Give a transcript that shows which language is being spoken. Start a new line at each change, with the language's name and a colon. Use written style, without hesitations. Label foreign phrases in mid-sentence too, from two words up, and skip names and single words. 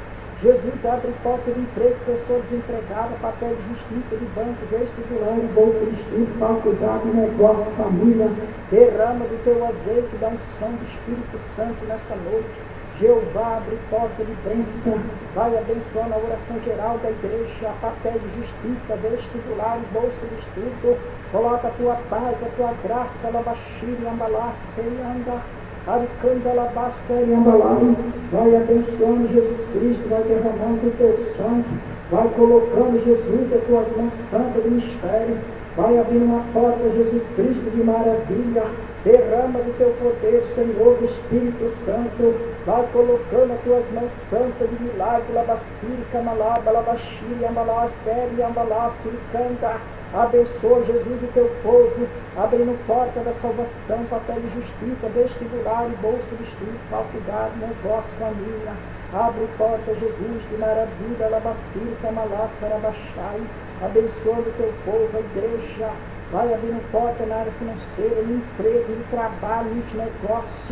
Portuguese: Jesus abre porta de emprego, pessoa desempregada, papel de justiça, de banco, vestibular, bolsa de estudo, faculdade, negócio, família. Derrama do teu azeite, da unção do Espírito Santo nessa noite. Jeová abre porta de bênção, vai abençoando a oração geral da igreja, papel de justiça, vestibular, bolsa de estudo. Coloca a tua paz, a tua graça, labaxiri, ambalaste, anda. Aricanda, alabastere, ambalai. Vai abençoando, Jesus Cristo, vai derramando o teu sangue, vai colocando, Jesus, as tuas mãos santas de mistério, vai abrindo uma porta, Jesus Cristo, de maravilha. Derrama do teu poder, Senhor, do Espírito Santo, vai colocando as tuas mãos santas de milagre, labacírica, malaba, labaxiri, ambalastere, ambalassiricanda. Abençoa, Jesus, o teu povo, abrindo porta da salvação, papel de justiça, vestibular e bolsa de estudo, faculdade, negócio, família. Abre porta, Jesus, de maravilha, labacílica, malassa, arabaxai. Abençoando o teu povo, a igreja. Vai abrindo porta na área financeira, no emprego, no trabalho, no negócio.